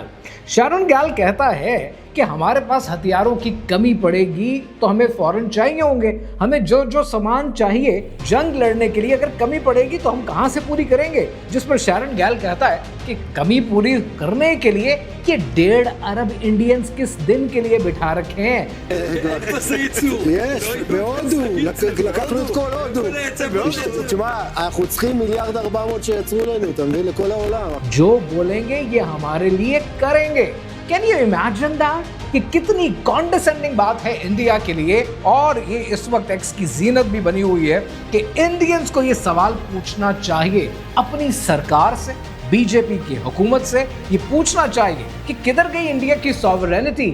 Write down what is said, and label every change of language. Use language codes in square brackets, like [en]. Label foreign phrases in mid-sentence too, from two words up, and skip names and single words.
[hi] शारन गैल कहता है कि हमारे पास हथियारों की कमी पड़ेगी तो हमें फौरन चाहिए होंगे, हमें जो जो सामान चाहिए जंग लड़ने के लिए अगर कमी पड़ेगी तो हम कहां से पूरी करेंगे। जिस पर शारन गैल कहता है कि कमी पूरी करने के लिए ये 1.5 अरब इंडियंस किस दिन के लिए बिठा रखे हैं। [he] יש, בהודו, לקחנו את כל הודו. תשמע, אנחנו צריכים 1.4 שיצרו לנו, אתה מבין, לכל העולם. [hi] जो बोलेंगे ये हमारे लिए करेंगे। [en] can you imagine that [hi] कि कितनी कॉन्डेसेंडिंग बात है इंडिया के लिए। और ये इस वक्त एक्स की जीनत भी बनी हुई है कि इंडियंस को ये सवाल पूछना चाहिए अपनी सरकार से, बीजेपी की हुकूमत से ये पूछना चाहिए कि किधर गई इंडिया की सॉवरेनिटी।